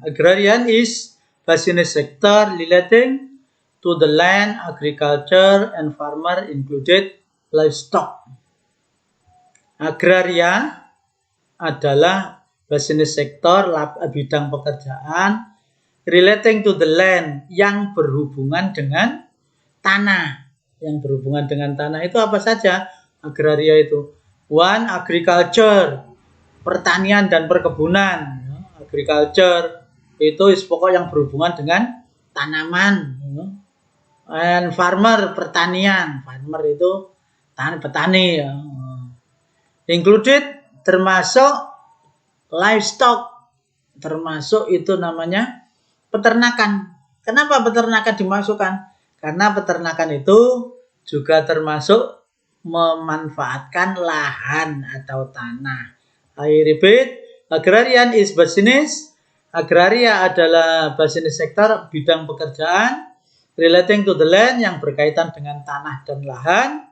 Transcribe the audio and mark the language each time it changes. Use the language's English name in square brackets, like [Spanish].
[English] Agrarian is business sector relating to the land, agriculture, and farmer included livestock. [Indonesian] Agraria adalah business sector, bidang pekerjaan relating to the land, yang berhubungan dengan tanah. Yang berhubungan dengan tanah itu apa saja? Agraria itu. One, agriculture, pertanian dan perkebunan. Agriculture itu pokok yang berhubungan dengan tanaman. And farmer, pertanian. Farmer itu petani. Included, termasuk livestock, termasuk itu namanya peternakan. Kenapa peternakan dimasukkan? Karena peternakan itu juga termasuk memanfaatkan lahan atau tanah. [English] I repeat, agrarian is business. [Indonesian] Agraria adalah business sector, bidang pekerjaan relating to the land, yang berkaitan dengan tanah dan lahan.